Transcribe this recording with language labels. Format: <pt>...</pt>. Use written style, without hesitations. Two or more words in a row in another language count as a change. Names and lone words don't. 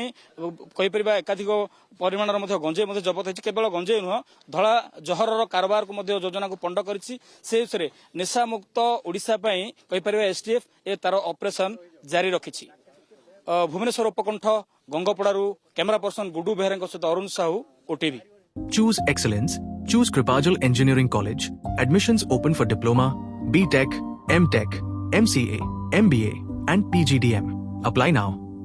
<or>କହିପାରିବା ଏକାଧିକ ପରିମାଣର ମଧ୍ୟ ଗଞ୍ଜେଇ ମଧ୍ୟ ଜବତ ହୋଇଛି। କେବଳ ଗଞ୍ଜେଇ ନୁହଁ, ଧଳା ଜହରର କାରବାରକୁ ମଧ୍ୟ ଯୋଜନାକୁ ପଣ୍ଡ କରିଛି। ସେ ବିଷୟରେ ନିଶାମୁକ୍ତ ଓଡ଼ିଶା ପାଇଁ କହିପାରିବା ଏସଟିଏଫ୍ ଏ ତାର ଅପରେସନ ଜାରି ରଖିଛି। ଭୁବନେଶ୍ୱର ଉପକଣ୍ଠ ଗଙ୍ଗପଡ଼ାରୁ</or> <en>camera person</en> <or>ଗୁଡୁ ବେହେରାଙ୍କ ସହିତ ଅରୁଣ ସାହୁ, ଓଟିଭି।</or> <en>Choose excellence. Choose Kripajal Engineering College. Admissions open for Diploma, BTech, MTech, MCA, MBA and PGDM. Apply now.</en>